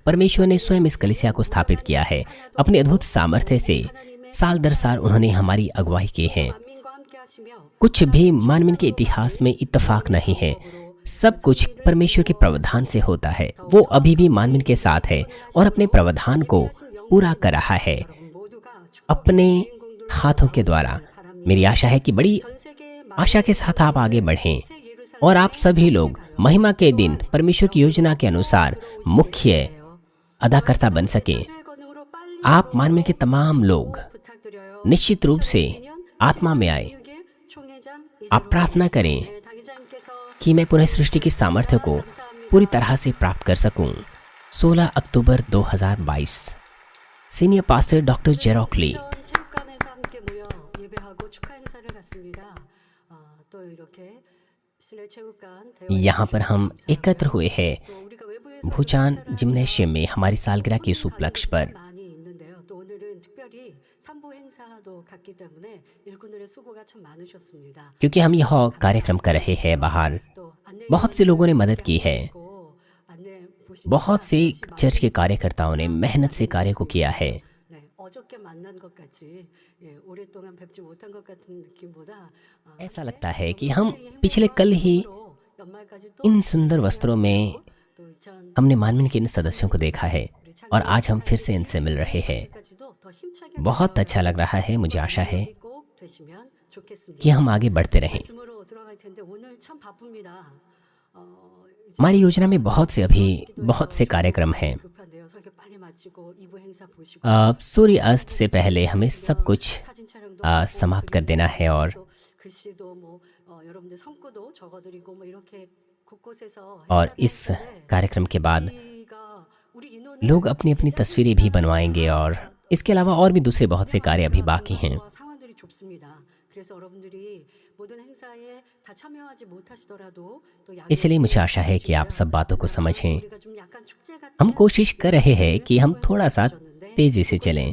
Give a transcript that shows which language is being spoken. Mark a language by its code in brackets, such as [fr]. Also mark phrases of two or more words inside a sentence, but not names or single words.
[hi] परमेश्वर ने स्वयं इस कलीसिया को स्थापित किया है। अपने अद्भुत सामर्थ्य से साल दर साल उन्होंने हमारी अगुवाई की है। [ko] 만민과 함께 하시며 [hi] कुछ भी मानमिन के इतिहास में इत्तेफाक नहीं है। सब कुछ परमेश्वर के प्रावधान से होता है। वो अभी भी मानमिन के साथ है और अपने प्रावधान को पूरा कर रहा है [ko] 모두가 축복 [hi] अपने हाथों के द्वारा। मेरी आशा है कि बड़ी आशा के साथ आप आगे बढ़ें और आप सभी लोग महिमा के दिन परमेश्वर की योजना के अनुसार मुख्य अदाकर्ता बन सकें। आप मानव के तमाम लोग निश्चित रूप से आत्मा में आए। आप प्रार्थना करें कि मैं पुनः सृष्टि की सामर्थ्य को पूरी तरह से प्राप्त कर सकूं। 16 अक्टूबर 2022 [en] senior pastor doctor [hi] जेरोक्ली। [ko] 체육관에서 함께 모여 예배하고 축하 행사를 갖습니다. 또 이렇게 실내 체육관 [hi] यहाँ पर हम एकत्र हुए हैं [ko] 또 우리가 외부에서 [hi] भूचान जिम्नेशियम में हमारी सालगिरह के इस उपलक्ष्य पर। [ko] 많이 있는데요. 또 오늘은 특별히 산부 행사도 갔기 때문에 일꾼들의 수고가 참 많으셨습니다. [hi] क्योंकि हम यह कार्यक्रम कर रहे हैं बाहर, [ko] 또 안내 [hi] बहुत से लोगों ने मदद की है। [ko] 안내 보시면 [hi] बहुत से चर्च के कार्यकर्ताओं ने मेहनत से कार्य को किया है। [ko] 네, 어저께 만난 것 같이 오랫동안 뵙지 못한 것 같은 느낌보다 [hi] ऐसा लगता है कि हम पिछले कल ही [ko] 연말까지 또 [hi] इन सुंदर वस्त्रों में [ko] 또 2000 [hi] हमने मानवीन के इन सदस्यों को देखा है और आज हम फिर से इनसे मिल रहे हैं। [ko] 까지도 더 힘차게 [hi] बहुत अच्छा लग रहा है। मुझे आशा है [ko] 꼭 되시면 좋겠습니다. [hi] कि हम आगे बढ़ते रहें। [ko] 말씀으로 들어갈 텐데 오늘 참 바쁩니다. 이제 [hi] हमारी योजना में बहुत से कार्यक्रम हैं। [ko] 급한데요. 설교 빨리 마치고 2부 행사 보시고 [hi] सूर्य अस्त से पहले हमें सब कुछ [ko] 사진 촬영도 [hi] समाप्त कर देना है और [ko] 또 글씨도 뭐 여러분들 성구도 적어드리고 뭐 이렇게 곳곳에서 [hi] इस कार्यक्रम के बाद [ko] 우리가 우리 인원을 [hi] लोग अपनी अपनी तस्वीरें भी बनवाएंगे और इसके अलावा और भी दूसरे बहुत से कार्य अभी बाकी हैं। [ko] 상황들이 좁습니다. 그래서 여러분들이 모든 행사에 다 참여하지 못하시더라도 또 [hi] इसलिए मुझे आशा है कि आप सब बातों को समझें। [ko] 우리가 좀 약간 축제 같은 [hi] हम कोशिश कर रहे हैं कि हम थोड़ा सा तेजी से चलें।